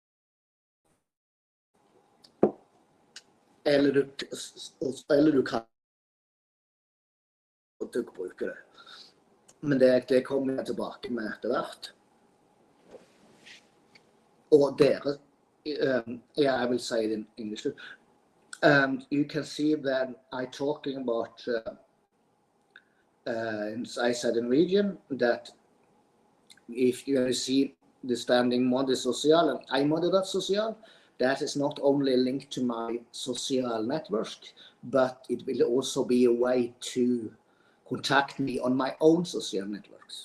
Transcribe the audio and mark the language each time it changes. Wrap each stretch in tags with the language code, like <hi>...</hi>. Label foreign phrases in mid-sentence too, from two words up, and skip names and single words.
<no>Eller du kan bruke det. Men det kommer jeg tilbake med etter hvert. Og dere,</no> <en>I will say it in English too. You can see that I'm talking about, I said in region, that if you see the standing Moddi social and iModdi.social, that is not only linked to my social network, but it will also be a way to contact me on my own social networks.</en>